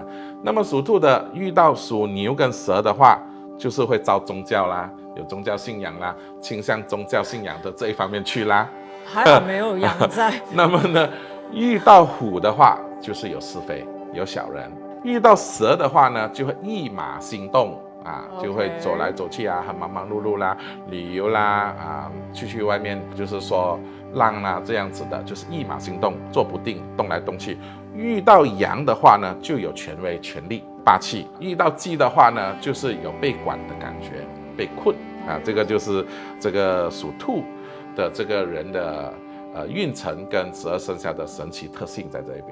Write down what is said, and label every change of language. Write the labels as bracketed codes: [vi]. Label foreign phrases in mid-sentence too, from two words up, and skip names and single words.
[zh] 那麼屬兔的遇到屬牛跟蛇的話，就是會招宗教啦，有宗教信仰啦，傾向宗教信仰的這一方面去啦。還好沒有羊在。那麼呢，遇到虎的話，就是有是非，有小人；遇到蛇的話呢，就會一馬心動。就會走來走去很忙忙碌碌啦，旅遊啦去外面就是說浪啦這樣子的，就是一馬心動，坐不定，動來動去。遇到羊的話呢，就有權威、權力、霸氣；遇到雞的話呢，就是有被管的感覺，被困這個就是這個屬兔的這個人的運程跟12生肖的神奇特性在這一邊。